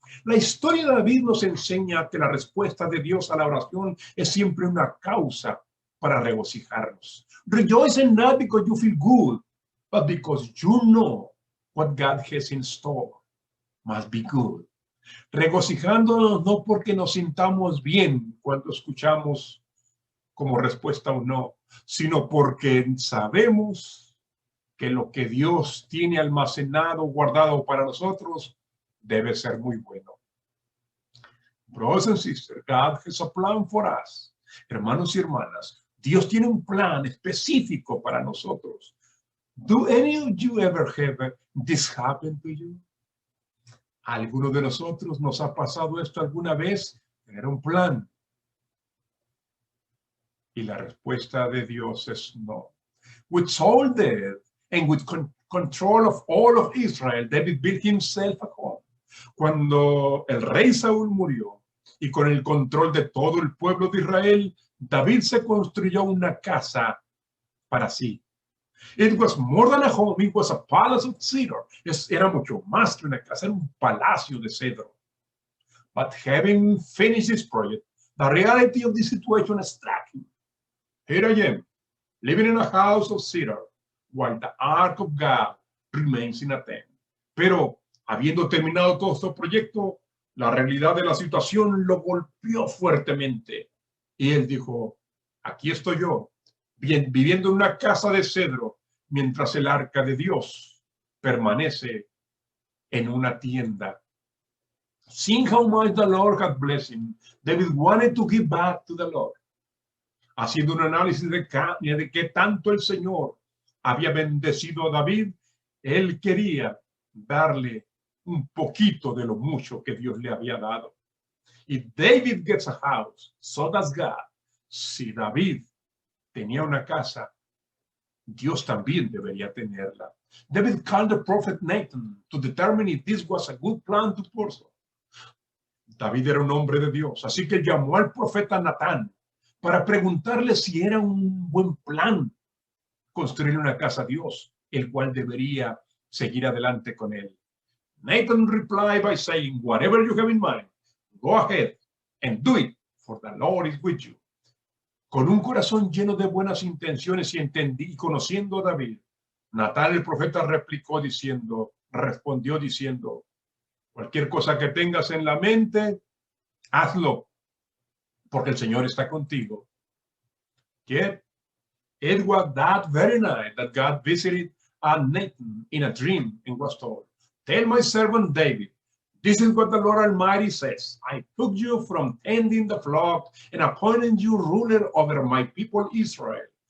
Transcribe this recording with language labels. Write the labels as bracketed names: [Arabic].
[Spanish] La historia de David nos enseña que la respuesta de Dios a la oración es siempre una causa para regocijarnos. [English] Rejoicing not because you feel good, but because you know what God has in store must be good. [Spanish] Regocijándonos no porque nos sintamos bien cuando escuchamos como respuesta un no, sino porque sabemos que lo que Dios tiene almacenado, guardado para nosotros, debe ser muy bueno. [English] Brothers and sisters, God has a plan for us. [Spanish] Hermanos y hermanas, Dios tiene un plan específico para nosotros. [English] Do any of you ever have this happen to you? [Spanish] ¿A alguno de nosotros nos ha pasado esto alguna vez? Tener un plan. Y la respuesta de Dios es no. [English] With Saul dead and with control of all of Israel, David built himself a home. [Spanish] Cuando el rey Saúl murió y con el control de todo el pueblo de Israel, David se construyó una casa para sí. [English] It was more than a home, it was a palace of cedar. [Spanish] Era mucho más que una casa, era un palacio de cedro. [English] But having finished this project, the reality of the situation struck him. Here I am, living in a house of cedar, while the ark of God remains in a tent. [Spanish] Pero, habiendo terminado todo este proyecto, la realidad de la situación lo golpeó fuertemente. Y él dijo, aquí estoy yo, viviendo en una casa de cedro, mientras el arca de Dios permanece en una tienda. [English] Seeing how much the Lord had blessed him, David wanted to give back to the Lord. [Spanish] Haciendo un análisis de qué tanto el Señor había bendecido a David, él quería darle un poquito de lo mucho que Dios le había dado. [English] If David gets a house, so does God. [Spanish] Si David tenía una casa, Dios también debería tenerla. [English] David called the prophet Nathan to determine if this was a good plan to pursue. [Spanish] David era un hombre de Dios, así que llamó al profeta Natán para preguntarle si era un buen plan construir una casa a Dios, el cual debería seguir adelante con él. [English] Nathan replied by saying, whatever you have in mind, go ahead and do it, for the Lord is with you. [Spanish] Con un corazón lleno de buenas intenciones y conociendo a David, Natán el profeta respondió diciendo, cualquier cosa que tengas en la mente, hazlo, porque el Señor está contigo. [English] Yet, it was that very night that God visited Nathan in a dream and was told, tell my servant David, this is what the Lord Almighty says. I took you from tending the flock and appointed you ruler over my people Israel.